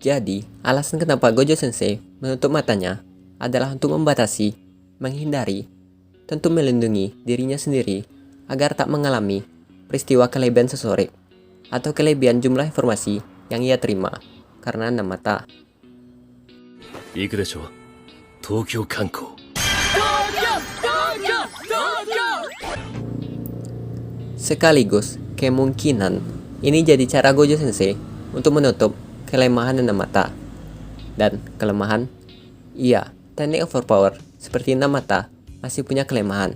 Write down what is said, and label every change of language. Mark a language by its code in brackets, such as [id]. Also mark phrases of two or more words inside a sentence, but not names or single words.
[id] Jadi, alasan kenapa Gojo Sensei menutup matanya adalah untuk membatasi, menghindari, tentu melindungi dirinya sendiri agar tak mengalami peristiwa kelebihan sensorik atau kelebihan jumlah informasi yang ia terima karena 6 mata. [ja] 行くでしょう。東京観光。 [id] Sekaligus kemungkinan ini jadi cara Gojo Sensei untuk menutup kelemahan 6 mata. Dan kelemahan, iya, teknik overpower seperti 6 mata masih punya kelemahan.